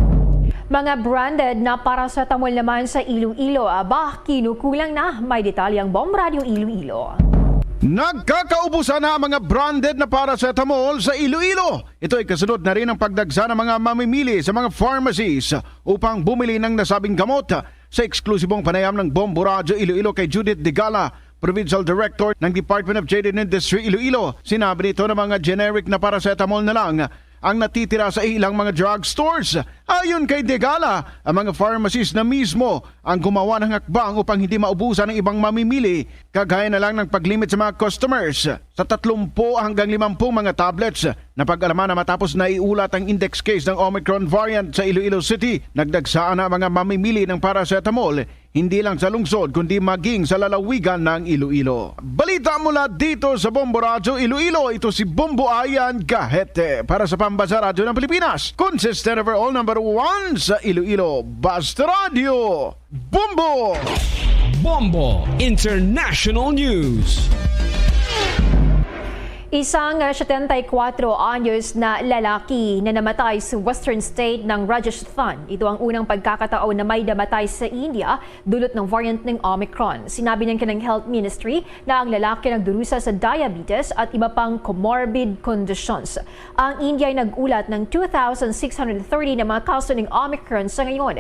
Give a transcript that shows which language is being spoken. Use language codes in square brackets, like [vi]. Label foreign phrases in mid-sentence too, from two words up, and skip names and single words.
[tl] Mga branded na paracetamol naman sa Iloilo, kinukulang na. May detalyang Bombo Radio Iloilo. Nagkakaubusan na ang mga branded na paracetamol sa Iloilo. Ito ay kasunod na rin ang pagdagsa ng mga mamimili sa mga pharmacies upang bumili ng nasabing gamot. Sa eksklusibong panayam ng Bombo Radio Iloilo kay Judith Digala, Provincial Director ng Department of Trade and Industry Iloilo, sinabi nito na mga generic na paracetamol na lang ang natitira sa ilang mga drugstores. Ayon kay Degala, ang mga pharmacies na mismo ang gumawa ng hakbang upang hindi maubusan ng ibang mamimili, kagaya na lang ng paglimit sa mga customers sa 30 hanggang 50 mga tablets na pag-alaman na matapos na iulat ang index case ng Omicron variant sa Iloilo City. Nagdagsaan na mga mamimili ng paracetamol hindi lang sa lungsod kundi maging sa lalawigan ng Iloilo. Balita mula dito sa Bombo Radio Iloilo, ito si Bombo Ayan Gahete para sa Pambansa Radyo ng Pilipinas. [en] Consistent overall number 1 [tl] sa Iloilo, Basta Radio, Bombo! Bombo International News. Isang 74 anyos na lalaki na namatay sa [en] western state [tl] ng Rajasthan. Ito ang unang pagkakataon na may namatay sa India dulot ng variant ng Omicron. Sinabi ng kanilang Health Ministry na ang lalaki nagdurusa sa diabetes at iba pang [en] comorbid conditions. [tl] Ang India ay nagulat ng 2,630 na mga kaso ng Omicron sa ngayon.